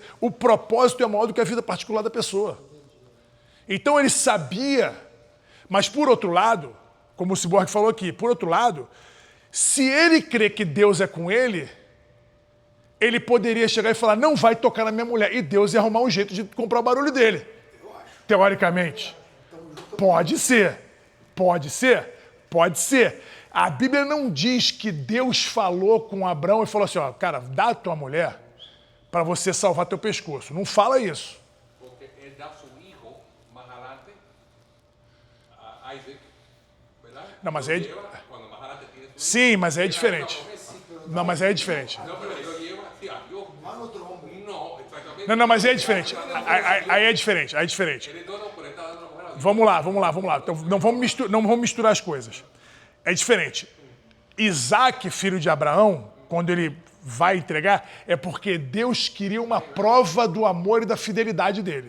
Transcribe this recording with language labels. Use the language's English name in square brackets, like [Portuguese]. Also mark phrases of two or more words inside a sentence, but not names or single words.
[Portuguese] O propósito é maior do que a vida particular da pessoa. Então ele sabia, mas por outro lado, como o Cyborg falou aqui, por outro lado, se ele crê que Deus é com ele, ele poderia chegar e falar, não vai tocar na minha mulher, e Deus ia arrumar um jeito de comprar o barulho dele. Teoricamente. Pode ser. A Bíblia não diz que Deus falou com Abraão e falou assim, ó, cara, dá a tua mulher para você salvar teu pescoço. Não fala isso. [Spanish] Porque él da su hijo más adelante a Isaac, ¿verdad? [Portuguese] Não, mas [Spanish] Cuando más adelante tiene su [Portuguese] sim, mas aí é diferente. Não, mas aí é diferente. [Spanish] No, pero lo lleva a Dios. No, exactamente. [Portuguese] Não, mas aí é diferente. Aí é diferente. Ele donou, [Spanish] pero está dando [Portuguese] Vamos lá. Então, não vamos misturar as coisas. É diferente. Isaac, filho de Abraão, quando ele vai entregar, é porque Deus queria uma prova do amor e da fidelidade dele.